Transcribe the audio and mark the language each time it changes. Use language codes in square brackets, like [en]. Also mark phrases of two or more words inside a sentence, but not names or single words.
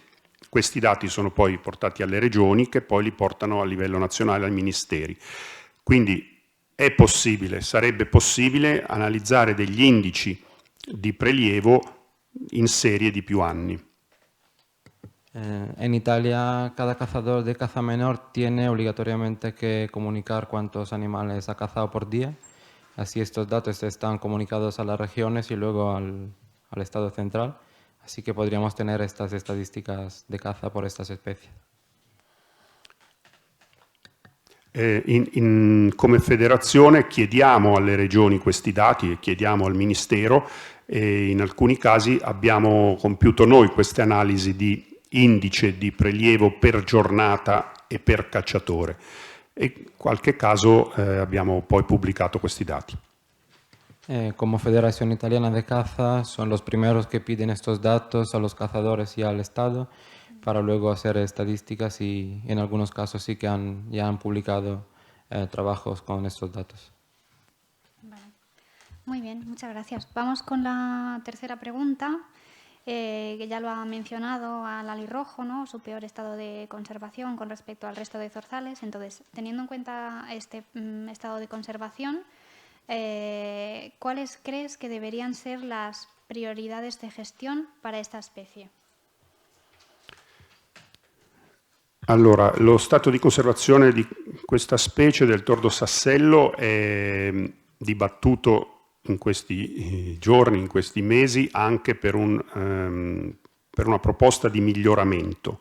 [it] Questi dati sono poi portati alle regioni che poi li portano a livello nazionale ai ministeri. Quindi è possibile, sarebbe possibile analizzare degli indici di prelievo in serie di più anni. [es] En Italia, cada cazador de caza menor tiene obligatoriamente que comunicar cuántos animales ha cazado por día. Así estos datos están comunicados a las regiones y luego al Estado central. Así que podríamos tener estas estadísticas de caza por estas especies. [it] Come federazione chiediamo alle regioni questi dati e chiediamo al Ministero, e in alcuni casi abbiamo compiuto noi queste analisi di indice di prelievo per giornata e per cacciatore, e in qualche caso abbiamo poi pubblicato questi dati. [es] Como Federación Italiana de Caza son los primeros que piden estos datos a los cazadores y al Estado para luego hacer estadísticas, y en algunos casos sí que ya han publicado trabajos con estos datos. Vale. Muy bien, muchas gracias. Vamos con la tercera pregunta, que ya lo ha mencionado al alirrojo, ¿no? Su peor estado de conservación con respecto al resto de zorzales. Entonces, teniendo en cuenta este estado de conservación, ¿cuáles crees que deberían ser las prioridades de gestión para esta especie? [it] Allora, lo stato di conservazione di questa specie del tordo sassello è dibattuto in questi giorni, in questi mesi, anche per una proposta di miglioramento.